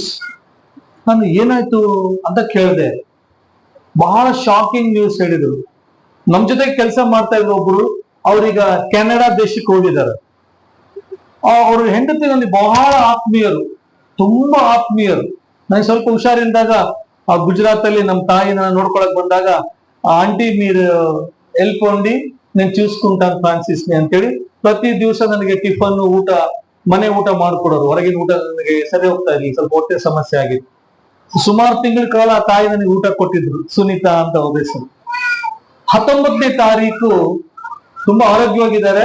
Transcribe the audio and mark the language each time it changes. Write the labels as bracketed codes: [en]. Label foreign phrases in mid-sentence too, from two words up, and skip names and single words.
[kn] ನಾನು ಏನಾಯ್ತು ಅಂತ ಕೇಳಿದೆ. ಬಹಳ ಶಾಕಿಂಗ್ ನ್ಯೂಸ್ ಹೇಳಿದ್ರು. ನಮ್ ಜೊತೆ ಕೆಲಸ ಮಾಡ್ತಾ ಇದ್ರು ಒಬ್ರು, ಅವ್ರೀಗ ಕೆನಡಾ ದೇಶಕ್ಕೆ ಹೋಗಿದ್ದಾರೆ. ಅವ್ರ ಹೆಂಡತಿ ನನಗೆ ಬಹಳ ಆತ್ಮೀಯರು, ತುಂಬಾ ಆತ್ಮೀಯರು. ನನಗೆ ಸ್ವಲ್ಪ ಹುಷಾರಿಲ್ದಾಗ ಆ ಗುಜರಾತ್ ಅಲ್ಲಿ ನಮ್ಮ ತಾಯಿನ ನೋಡ್ಕೊಳಕ್ ಬಂದಾಗ, ಆಂಟಿ [te] మీరు ఎల్కొండి నేను చూసుకుంటాను [kn] ಫ್ರಾನ್ಸಿಸ್ನಿ ಅಂತೇಳಿ ಪ್ರತಿ ದಿವಸ ನನಗೆ ಟಿಫನ್ ಊಟ, ಮನೆ ಊಟ ಮಾಡ್ಕೊಡೋರು. ಹೊರಗಿನ ಊಟ ನನಗೆ ಸರಿ ಹೋಗ್ತಾ ಇರ್ಲಿಲ್ಲ, ಸ್ವಲ್ಪ ಹೊಟ್ಟೆ ಸಮಸ್ಯೆ ಆಗಿತ್ತು. ಸುಮಾರು ತಿಂಗಳ ಕಾಲ ಆ ತಾಯಿ ನನಗೆ ಊಟ ಕೊಟ್ಟಿದ್ರು. ಸುನೀತಾ ಅಂತ ಅವ್ರ ಹೆಸರು. 19ನೇ ತಾರೀಕು ತುಂಬಾ ಆರೋಗ್ಯವಾಗಿದ್ದಾರೆ.